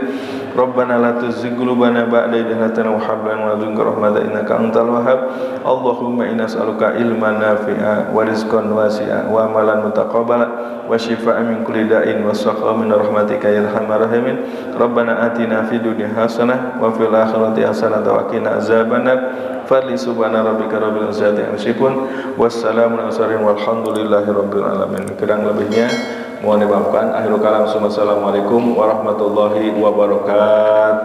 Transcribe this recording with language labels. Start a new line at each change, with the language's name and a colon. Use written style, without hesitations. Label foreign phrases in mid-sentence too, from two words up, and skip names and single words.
Arabic: ربنا لا تزغ قلوبنا بعد إذ هديتنا وهب لنا من لدنك رحمة إنك أنت الوهاب. اللهم إنا نسألك علما نافعا ورزقا واسعا وعملا متقبلا وشفاء من كل داء وسقم رحمتك يا أرحم الراحمين. ربنا آتنا في الدنيا حسنة وفي الآخرة حسنة وقنا عذاب النار. فضلي سبحان ربك رب العزة عما يصفون والسلام على المرسلين والحمد لله رب العالمين.
Indonesian: Kurang lebihnya mohon dimaafkan.
Arabic: آخر الكلام. السلام عليكم ورحمة الله وبركاته.